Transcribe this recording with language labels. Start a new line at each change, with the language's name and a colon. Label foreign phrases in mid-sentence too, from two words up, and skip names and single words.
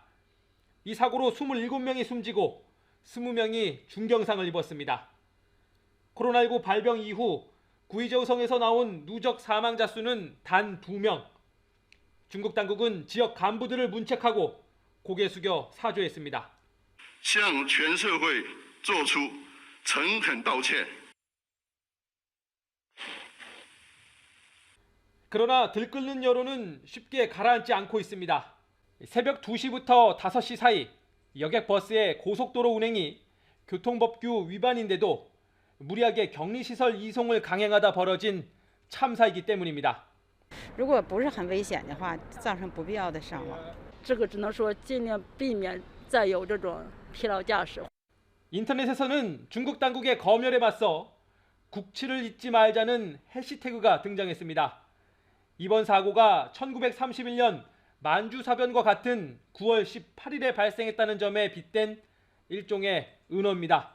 Korean: 이 사고로 27명이 숨지고 20명이 중경상을 입었습니다. 코로나19 발병 이후 구이저우성에서 나온 누적 사망자 수는 단 2명. 중국 당국은 지역 간부들을 문책하고 고개 숙여 사죄했습니다.
Chinese: 向全社会作出诚恳道歉。
Korean: 그러나 들끓는 여론은 쉽게 가라앉지 않고 있습니다. 새벽 2시부터 5시 사이 여객버스의 고속도로 운행이 교통법규 위반인데도 무리하게 격리시설 이송을 강행하다 벌어진 참사이기 때문입니다.
Chinese: 如果不是很危险的话，造成不必要的伤亡。这个只能说尽量避免再有这种疲劳驾驶。
Korean: 인터넷에서는 중국 당국의 검열에 맞서 국치를 잊지 말자는 해시태그가 등장했습니다. 이번 사고가 1931년 만주사변과 같은 9월 18일에 발생했다는 점에 빗댄 일종의 은어입니다.